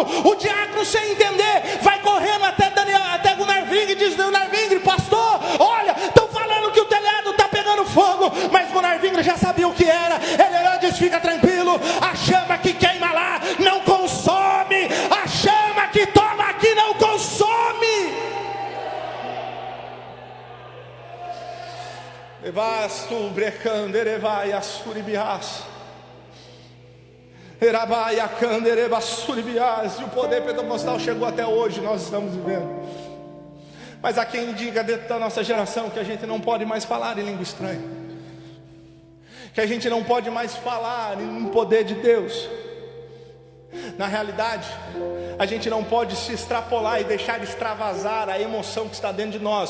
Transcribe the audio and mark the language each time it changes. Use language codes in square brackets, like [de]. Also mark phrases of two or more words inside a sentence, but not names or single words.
[pt] O diácono, sem entender, vai correndo até Gunnar Vingre e diz: Gunnar Vingre, pastor, olha, estão falando que o telhado está pegando fogo. Mas Gunnar Vingre já sabia o que era. Ele diz: fica tranquilo, a chama que queima lá não consome, a chama que toma aqui não consome. Evastu brecando erevai assuribias. Erabai acandereba suribias. E o poder pentecostal chegou até hoje, nós estamos vivendo. Mas há quem diga dentro da nossa geração que a gente não pode mais falar em língua estranha, que a gente não pode mais falar em poder de Deus. Na realidade, a gente não pode se extrapolar e deixar extravasar a emoção que está dentro de nós.